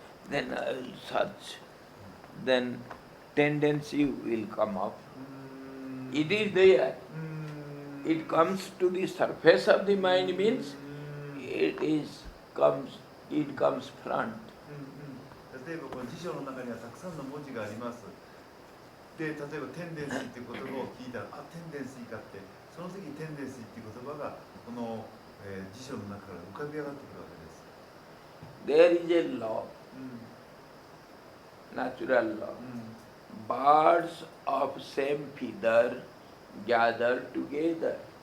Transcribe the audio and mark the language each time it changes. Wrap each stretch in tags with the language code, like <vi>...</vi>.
<en>Then I will search. Then tendency will come up. It is there. It comes to the surface of the mind means it comes front.</en> <ja>例えばこの辞書の中にはたくさんの文字があります。で、例えばテンデンシーっていう言葉を聞いたら、テンデンシーかって、その時にテンデンシーっていう言葉がこの、辞書の浮かび上がってくるわけです。</ja> <en>There is a law, うん natural law. うん Birds of same feather gather together.</en>